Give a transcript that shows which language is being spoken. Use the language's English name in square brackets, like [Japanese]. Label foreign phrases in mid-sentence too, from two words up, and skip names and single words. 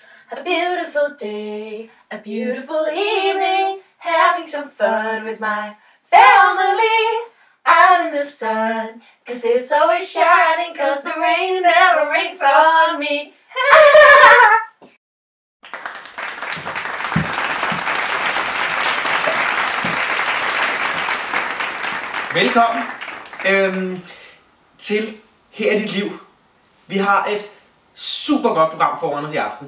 [English] A beautiful day, a beautiful evening, having some fun with my family out in the sun, 'cause it's always shining, 'cause the rain never rains on me. [Danish] Velkommen til Her er dit liv. Vi har et super godt program foran os i aften.